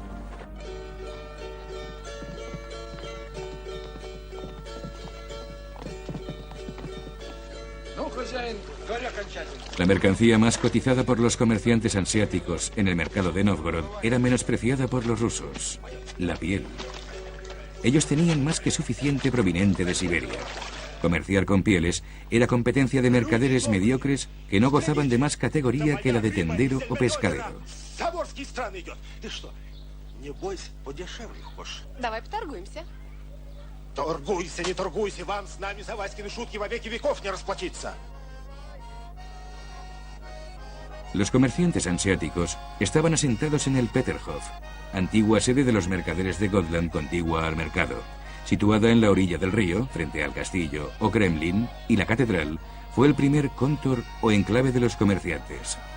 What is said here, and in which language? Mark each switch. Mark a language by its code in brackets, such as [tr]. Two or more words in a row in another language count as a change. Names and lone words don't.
[es] La mercancía más cotizada por los comerciantes hanseáticos en el mercado de Nóvgorod era menospreciada por los rusos: la piel. Ellos tenían más que suficiente proveniente de Siberia. Comerciar con pieles era competencia de mercaderes mediocres que no gozaban de más categoría que la de tendero o pescadero. [ru] Давай поторгуемся. Торгуйся, не торгуйся, вам с нами за Васькины шутки во веки веков не расплатиться. [es] Los comerciantes hanseáticos estaban asentados en el Peterhof, antigua sede de los mercaderes de Gotland contigua al mercado. Situada en la orilla del río, frente al castillo o Kremlin y la catedral, fue el primer kontor o enclave de los comerciantes.